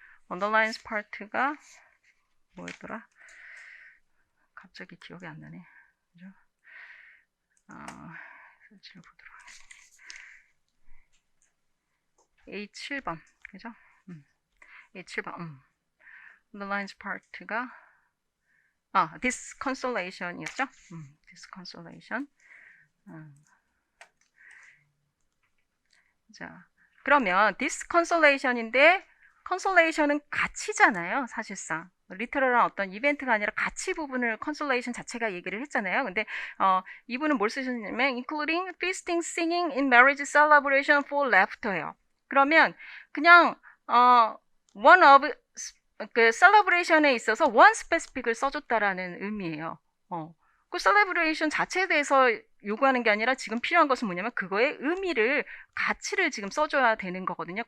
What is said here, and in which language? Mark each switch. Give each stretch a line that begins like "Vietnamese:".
Korean: underlines 파트가 뭐였더라? 갑자기 기억이 안 나네. 그죠? 설치를 보도록 하겠습니다. A7번, 그죠? A7번, underlines part가, disconsolation이었죠? disconsolation. 자, 그러면 disconsolation인데, consolation은 가치잖아요, 사실상. 리터럴한 어떤 이벤트가 아니라 가치 부분을 consolation 자체가 얘기를 했잖아요. 근데 이분은 뭘 쓰셨냐면
English: including feasting, singing in marriage celebration for laughter예요.
Korean: 그러면 그냥 one of 그 celebration에 있어서
English: one specific
Korean: 을 써줬다라는 의미예요. 그 celebration 자체에 대해서 요구하는 게 아니라 지금 필요한 것은 뭐냐면 그거의 의미를, 가치를 지금 써줘야 되는 거거든요.